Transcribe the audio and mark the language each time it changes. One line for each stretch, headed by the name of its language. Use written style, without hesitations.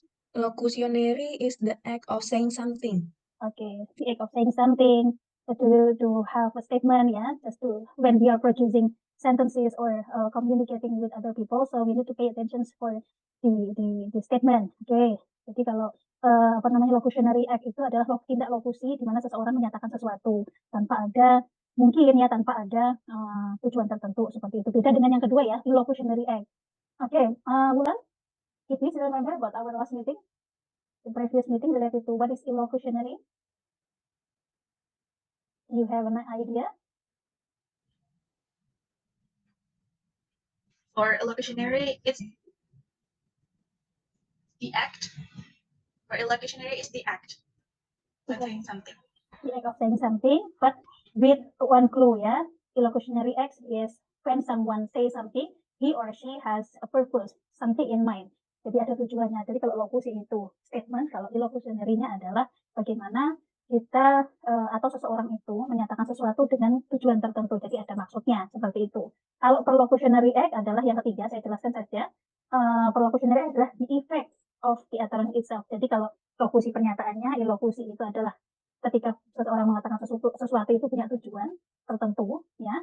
English: Locutionary is the act of saying something. Okay, the act of saying something, to have a statement, yeah, just to when we are producing sentences or communicating with other people, so we need to pay attention for the statement.
Indonesian: Okay, jadi kalau locutionary act itu adalah tindak lokusi di mana seseorang menyatakan sesuatu tanpa ada tanpa ada tujuan tertentu seperti itu. Beda dengan yang kedua ya, illocutionary act.
English: Okay, Mulan, if you still remember about our last meeting, the previous meeting related to what is illocutionary? You have an idea? For illocutionary, it's the act. For illocutionary, it's the act of saying something. The act of saying something, but with one clue, yeah. Illocutionary act is when someone says something, he or she has a purpose, something in mind.
Indonesian: Jadi ada tujuannya. Jadi kalau lokusi itu statement, kalau illocutionary-nya adalah bagaimana kita atau seseorang itu menyatakan sesuatu dengan tujuan tertentu. Jadi ada maksudnya seperti itu. Kalau perlocutionary act adalah yang ketiga, saya jelaskan saja. Perlocutionary adalah
English: the effect of the utterance itself.
Indonesian: Jadi kalau lokusi pernyataannya, illokusi itu adalah ketika seseorang mengatakan sesuatu itu punya tujuan tertentu, ya.